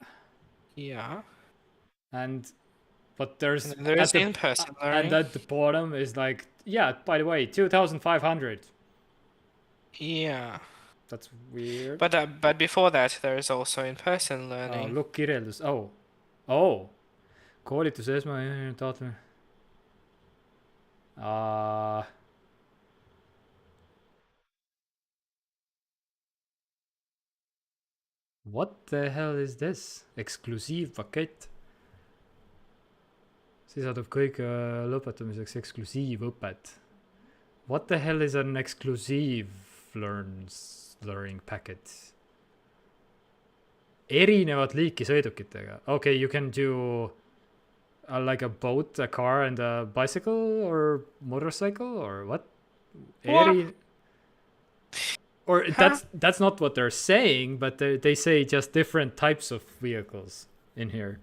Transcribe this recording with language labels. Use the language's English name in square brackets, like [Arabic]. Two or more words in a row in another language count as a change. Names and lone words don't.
[English] Yeah. But there's in-person learning. And at the bottom is like, yeah, by the way, 2,500. Yeah. That's weird. But before that, there is also in-person learning. Oh, look, [Estonian] kirjeldus. Oh. Koolitus esmane taotlemine. [English] What the hell is this? [Estonian] Eksklusiivpakett. Sisaldab kõige lõpetamiseks eksklusiivõpet. [English] What the hell is an exclusive learning packet? [Estonian] erinevat liiki sõidukitega. [English] Okay, you can do like a boat, a car, and a bicycle or motorcycle or what? What? Or Huh? that's not what they're saying, but they say just different types of vehicles in here.